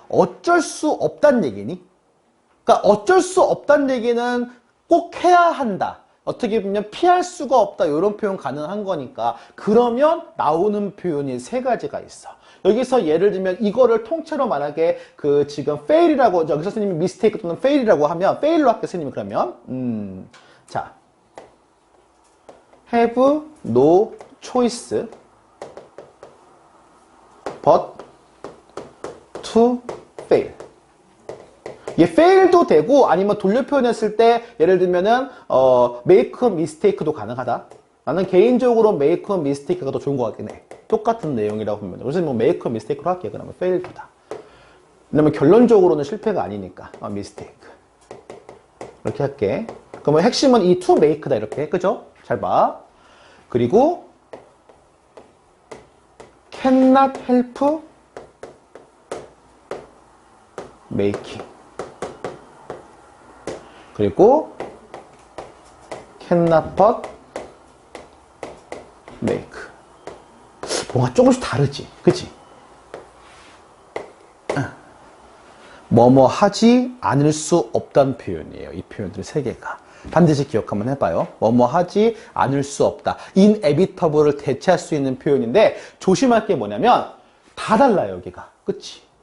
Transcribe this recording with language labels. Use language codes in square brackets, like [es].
[ko] 어쩔 수 없다는 얘기니? 그러니까 어쩔 수 없다는 얘기는 꼭 해야 한다. 어떻게 보면 피할 수가 없다. 이런 표현 가능한 거니까. 그러면 나오는 표현이 3가지가 있어. 여기서 예를 들면 이거를 통째로 만약에 지금 fail이라고 여기서 선생님이 mistake 또는 fail이라고 하면 fail로 할게요. 선생님이 그러면 자 [en] have no choice but to fail. [ko] 이게 fail도 되고 아니면 돌려 표현했을 때 예를 들면은 make a mistake도 가능하다. 나는 개인적으로 make a mistake가 더 좋은 것 같긴 해. 똑같은 내용이라고 보면. 그래서 뭐 make a mistake로 할게요. 그러면 failed다. 왜냐면 결론적으로는 실패가 아니니까. mistake. 이렇게 할게. 그러면 핵심은 이 to make다. 이렇게. 그죠? 잘 봐. [en] 그리고 cannot help making. 그리고 cannot but make. [ko] 뭔가 조금씩 다르지, 그치? 뭐뭐 하지 않을 수 없다는 표현이에요. 이 표현들 3개가. 반드시 기억 한번 해봐요. 뭐뭐 하지 않을 수 없다. inevitable을 대체할 수 있는 표현인데 조심할 게 뭐냐면 다 달라요, 여기가. 그치?